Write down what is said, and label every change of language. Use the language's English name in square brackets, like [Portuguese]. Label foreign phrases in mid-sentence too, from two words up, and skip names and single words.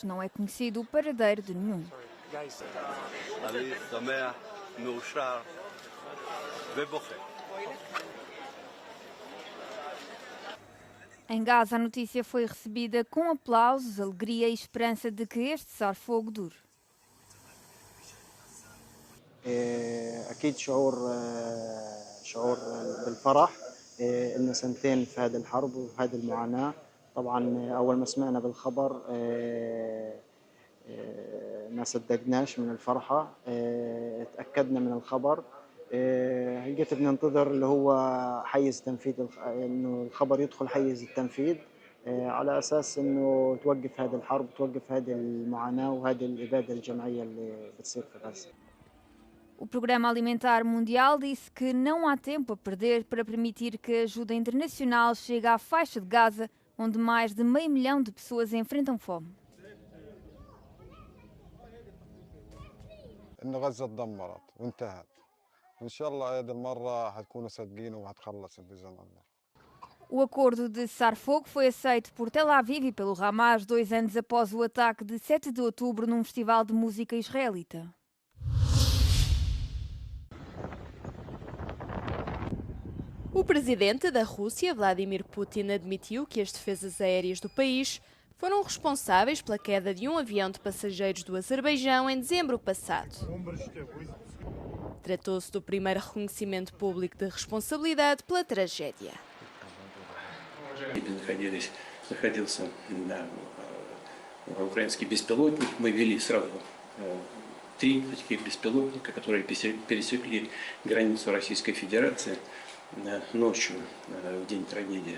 [Portuguese] Não é conhecido o paradeiro de nenhum. Em Gaza, a notícia foi recebida com aplausos, alegria e esperança de que este cessar-fogo dure. [Arabic] أكيد شعور بالفرح إن سنتين في هذه الحرب وفي هذه المعاناة. طبعا أول ما سمعنا بالخبر ما صدقناش من الفرحة. تأكدنا من الخبر. هلقيت بننتظر اللي هو حيز تنفيذ إنه الخبر يدخل حيز التنفيذ على أساس إنه توقف هذه الحرب توقف هذه المعاناة وهذه الإبادة الجماعية اللي بتصير في غزة. [Portuguese] O Programa Alimentar Mundial disse que não há tempo a perder para permitir que a ajuda internacional chegue à faixa de Gaza, onde mais de 500 mil de pessoas enfrentam fome. [Arabic] إن غزة تدمرت وانتهت وإن شاء الله هذه المرة حتكونوا صادقين وهتخلص بإذن الله. [Portuguese] O acordo de cessar-fogo foi aceito por Tel Aviv e pelo Hamas 2 anos após o ataque de 7 de outubro num festival de música israelita. O presidente da Rússia, Vladimir Putin, admitiu que as defesas aéreas do país foram responsáveis pela queda de um avião de passageiros do Azerbaijão em dezembro passado. Tratou-se do primeiro reconhecimento público de responsabilidade pela tragédia. [Russian] Находился украинский беспилотник. Мы вели сразу 3 таких беспилотника, которые пересекли границу Российской Федерации ночью в день трагедии.